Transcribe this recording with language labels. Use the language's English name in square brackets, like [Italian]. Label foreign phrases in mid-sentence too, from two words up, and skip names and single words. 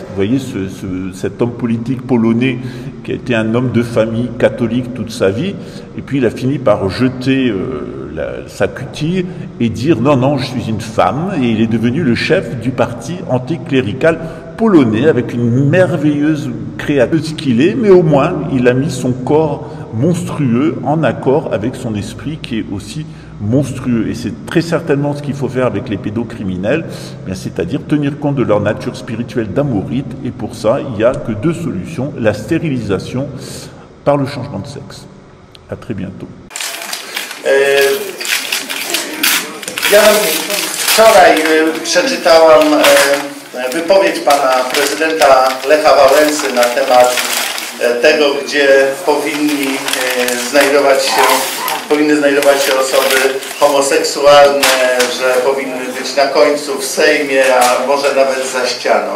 [French] Vous voyez cet homme politique polonais qui a été un homme de famille catholique toute sa vie, et puis il a fini par jeter sa cutie et dire non, non, je suis une femme, et il est devenu le chef du parti anticlérical polonais avec une merveilleuse créatrice qu'il est, mais au moins il a mis son corps monstrueux en accord avec son esprit qui est aussi monstrueux. Et c'est très certainement ce qu'il faut faire avec les pédocriminels, c'est-à-dire tenir compte de leur nature spirituelle d'amorite, et pour ça, il n'y a que deux solutions, la stérilisation par le changement de sexe. À très bientôt. [Polish] Ja wczoraj przeczytałam wypowiedź pana prezydenta Lecha Wałęsy na temat tego, gdzie powinny znajdować się osoby homoseksualne, że powinny być na końcu w Sejmie, a może nawet za ścianą.